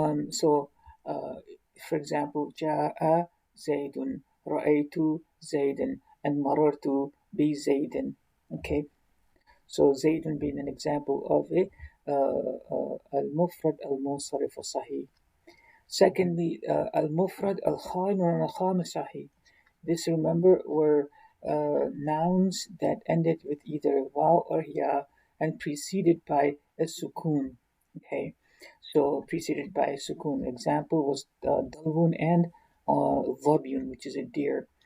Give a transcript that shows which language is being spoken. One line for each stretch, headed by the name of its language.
English: So, for example,
Arabic: جاء زيد, رأيت زيدا, and مررت بزيد. Okay.
English: So زيد being an example of a المفرد المنصرف الصحيح. Secondly,
Arabic: المفرد الخالي من الخام الصحيح.
English: This, remember, were nouns that ended with either waw or ya and preceded by a sukun. Okay, so preceded by a sukun. Example was dalwun and dhabyun, which is a deer.